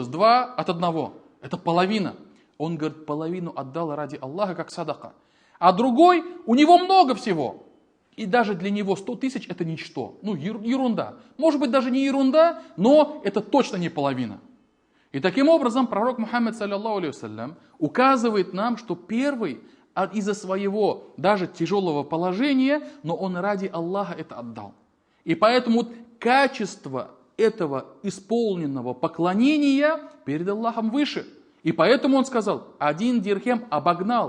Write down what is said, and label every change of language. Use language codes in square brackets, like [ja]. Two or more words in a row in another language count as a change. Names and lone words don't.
[ru] 2 от 1. Это половина. Он, говорит, половину отдал ради Аллаха, как садака. А другой, у него много всего. И даже для него 100 тысяч это ничто. Ерунда. Может быть, даже не ерунда, но это точно не половина. И таким образом пророк Мухаммад, [ar] صلى الله عليه وسلم, [ru] указывает нам, что первый из-за своего даже тяжелого положения, но он ради Аллаха это отдал. И поэтому качество этого исполненного поклонения перед Аллахом выше. И поэтому он сказал, 1 дирхем обогнал.